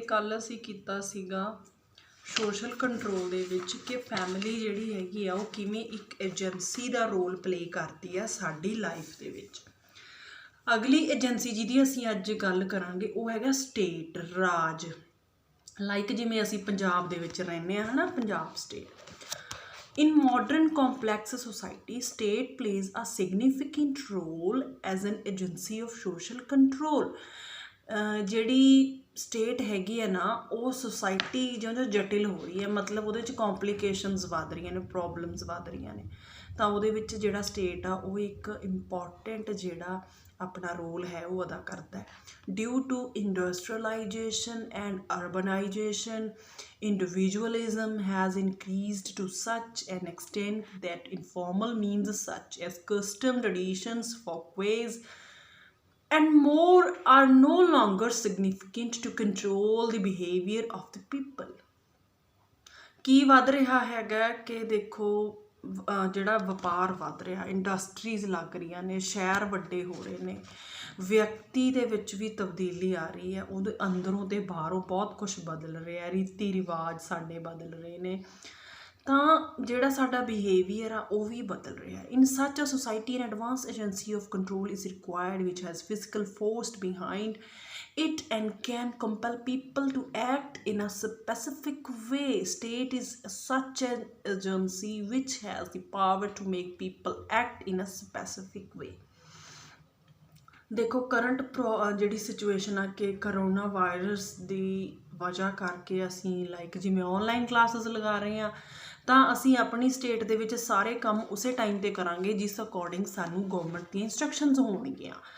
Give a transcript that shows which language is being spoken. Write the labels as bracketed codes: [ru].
[pa] ਕੱਲ੍ਹ ਅਸੀਂ ਕੀਤਾ ਸੀਗਾ ਸੋਸ਼ਲ ਕੰਟਰੋਲ ਦੇ ਵਿੱਚ ਕਿ ਫੈਮਿਲੀ ਜਿਹੜੀ ਹੈਗੀ ਆ ਉਹ ਕਿਵੇਂ ਇੱਕ ਏਜੰਸੀ ਦਾ ਰੋਲ ਪਲੇ ਕਰਦੀ ਆ ਸਾਡੀ ਲਾਈਫ ਦੇ ਵਿੱਚ। ਅਗਲੀ ਏਜੰਸੀ ਜਿਹਦੀ ਅਸੀਂ ਅੱਜ ਗੱਲ ਕਰਾਂਗੇ ਉਹ ਹੈਗਾ ਸਟੇਟ, ਰਾਜ। ਲਾਈਕ ਜਿਵੇਂ ਅਸੀਂ ਪੰਜਾਬ ਦੇ ਵਿੱਚ ਰਹਿੰਦੇ ਹਾਂ ਹੈ ਨਾ, Punjab state. [en] In modern complex society, state plays a significant role as an agency of social control. [pa] ਜਿਹੜੀ ਸਟੇਟ ਹੈਗੀ ਹੈ ਨਾ ਉਹ ਸੁਸਾਇਟੀ ਜਿਉਂ-ਜਿਉਂ ਜਟਿਲ ਹੋ ਰਹੀ ਹੈ, ਮਤਲਬ ਉਹਦੇ ਵਿੱਚ ਕੰਪਲੀਕੇਸ਼ਨਸ ਵੱਧ ਰਹੀਆਂ ਨੇ, ਪ੍ਰੋਬਲਮਸ ਵੱਧ ਰਹੀਆਂ ਨੇ, ਤਾਂ ਉਹਦੇ ਵਿੱਚ ਜਿਹੜਾ ਸਟੇਟ ਆ ਉਹ ਇੱਕ ਇੰਪੋਰਟੈਂਟ ਜਿਹੜਾ ਆਪਣਾ ਰੋਲ ਹੈ ਉਹ ਅਦਾ ਕਰਦਾ ਹੈ। [en] Due to industrialisation and urbanisation, individualism has increased to such an extent that informal means such as custom, traditions, folkways and more are no longer significant to control the behavior of the people. [pa] ਕੀ ਵੱਧ ਰਿਹਾ ਹੈਗਾ ਕਿ ਦੇਖੋ ਜਿਹੜਾ ਵਪਾਰ ਵੱਧ ਰਿਹਾ, industries ਲੱਗ ਰਹੀਆਂ ਨੇ, ਸ਼ਹਿਰ ਵੱਡੇ ਹੋ ਰਹੇ ਨੇ, ਵਿਅਕਤੀ ਦੇ ਵਿੱਚ ਵੀ ਤਬਦੀਲੀ ਆ ਰਹੀ ਹੈ, ਉਹਦੇ ਅੰਦਰੋਂ ਤੇ ਬਾਹਰੋਂ ਬਹੁਤ ਕੁਛ ਬਦਲ ਰਿਹਾ, ਰੀਤੀ ਰਿਵਾਜ ਸਾਡੇ ਬਦਲ ਰਹੇ ਨੇ, ਤਾਂ ਜਿਹੜਾ ਸਾਡਾ ਬਿਹੇਵੀਅਰ ਆ ਉਹ ਵੀ ਬਦਲ ਰਿਹਾ। [en] In such a society an advance agency of control is required which has physical force behind it and can compel people to act in a specific way. State is such an agency which has the power to make people act in a specific way. [pa] ਦੇਖੋ current ਜਿਹੜੀ situation ਆ ਕਿ corona virus ਦੀ ਵਜ੍ਹਾ ਕਰਕੇ ਅਸੀਂ like ਜਿਵੇਂ online classes ਲਗਾ ਰਹੇ ਹਾਂ, ਤਾਂ ਅਸੀਂ ਆਪਣੀ ਸਟੇਟ ਦੇ ਵਿੱਚ ਸਾਰੇ ਕੰਮ ਉਸੇ ਟਾਈਮ 'ਤੇ ਕਰਾਂਗੇ ਜਿਸ ਅਕੋਰਡਿੰਗ ਸਾਨੂੰ ਗਵਰਨਮੈਂਟ ਦੀਆਂ ਇੰਸਟਰਕਸ਼ਨਸ ਹੋਣਗੀਆਂ।